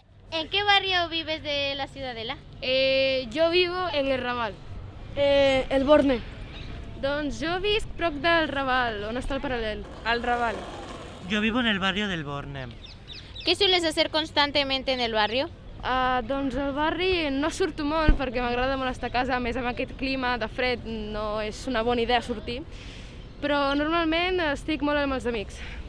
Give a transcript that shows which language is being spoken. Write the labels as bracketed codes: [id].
[es] ¿En qué barrio vives de la Ciudadela? Jo vivo en el Raval. El Borne. [ca] Doncs jo visc prop del Raval, on està el paral·lel. Al Raval. [es] Yo vivo en el barrio del Borne. ¿Qué sueles hacer constantemente en el barrio? [ca] Doncs al barri no surto molt perquè m'agrada molt estar a casa, a més amb aquest clima de fred no és una bona idea sortir, però normalment estic molt amb els amics.